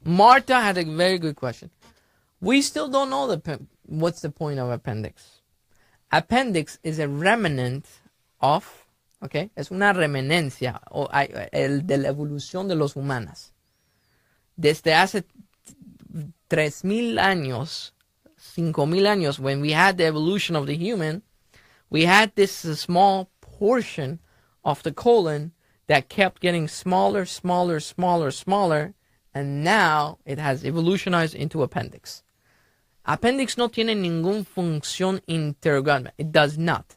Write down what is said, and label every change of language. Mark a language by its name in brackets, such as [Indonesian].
[English] Martha had a very good question. We still don't know what's the point of appendix. Appendix is a remnant of, [Spanish] okay, es una reminencia de la evolución de los humanos. Desde hace 3,000 años, 5,000 años, [English] when we had the evolution of the human, we had this small portion of the colon that kept getting smaller, smaller, smaller, smaller, and now it has evolutionized into appendix. [Spanish] Appendix no tiene ninguna función interrogativa. [English] It does not.